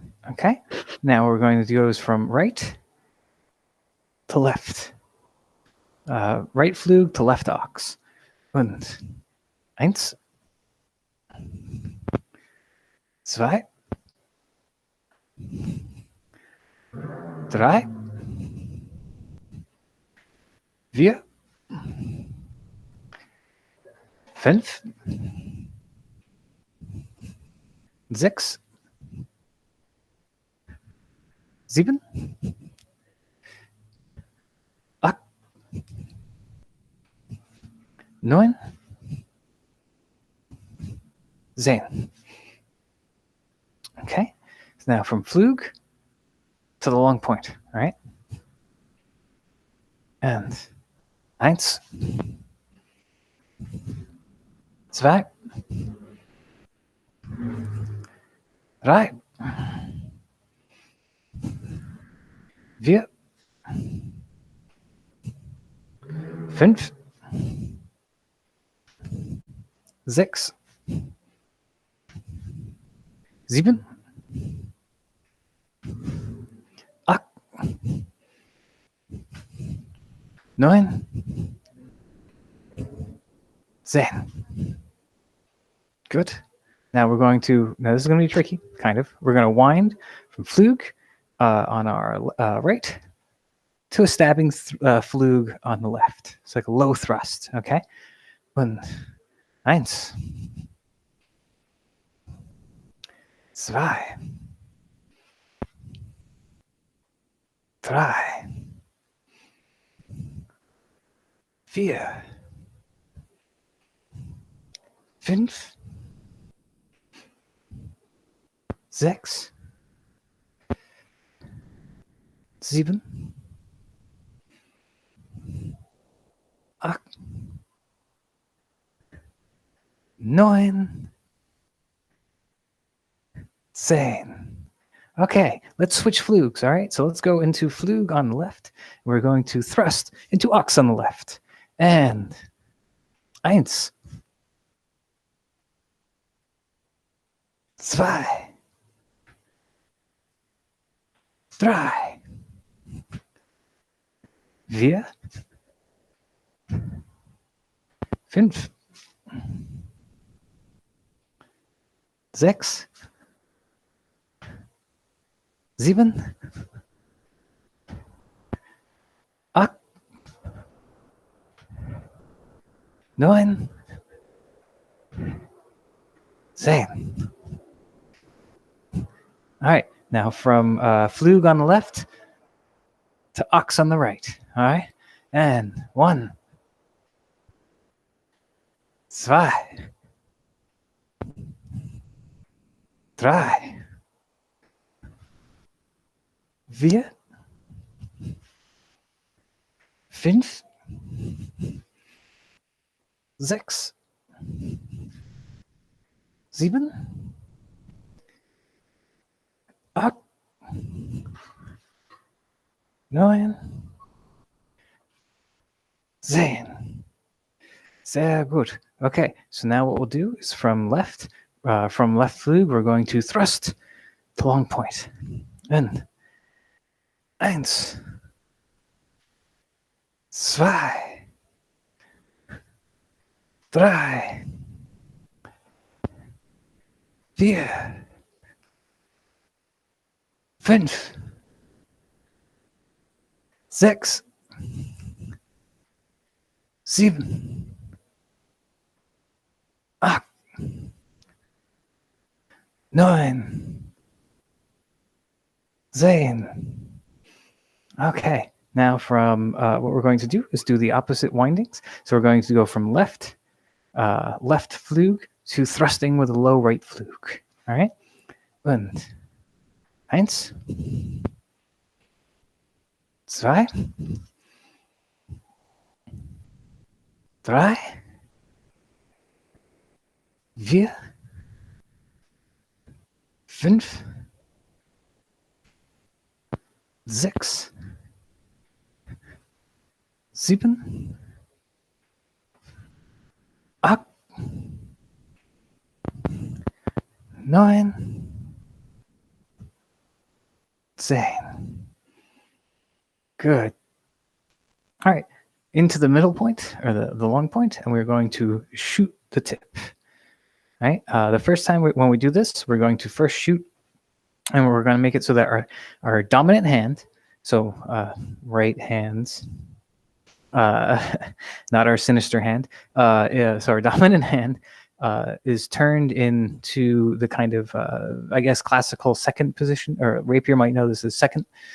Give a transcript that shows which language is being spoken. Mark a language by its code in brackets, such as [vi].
[en] Okay, now we're going to go from right to left. Right Flug to left Ox. [de] Und eins, zwei, drei, vier, fünf, sechs, sieben, acht, neun, 10. [en] Okay, so now from Flug to the long point, all right? And [de] eins, zwei, drei, vier, fünf, sechs, sieben, acht, neun, 10. [en] Good. Now we're going to, now this is going to be tricky, kind of. We're going to wind from Flug on our right to a stabbing Flug on the left. It's like a low thrust, okay? [de] Und eins, zwei, drei, vier, fünf, sechs, sieben, acht, neun, 10. [en] Okay, let's switch flugs, all right? So let's go into Flug on the left. We're going to thrust into Ox on the left. And [de] eins, zwei, drei, vier, fünf, sechs, sieben, acht, neun, 10. [en] All right, now from Flug on the left to Ox on the right. All right, and one, [de] zwei, drei, vier, fünf, sechs, sieben, acht, neun, 10. Sehr gut. [en] Okay, so now what we'll do is from left Flug, we're going to thrust to long point. And [de] eins, zwei, drei, vier, fünf, sechs, sieben, acht, neun, 10. [en] Okay, now from what we're going to do is do the opposite windings. So we're going to go from left Flug to thrusting with a low right Flug. All right? [de] Und eins, zwei, drei, vier, fünf, sechs, sieben, acht, neun, 10. [en] Good. All right. into the middle point, or the long point, and we're going to shoot the tip. Right? The first time when we do this, we're going to first shoot, and we're going to make it so that our dominant hand, so right hands, not our sinister hand, yeah, so our dominant hand is turned into the kind of, I guess, classical second position, or rapier might know this is second.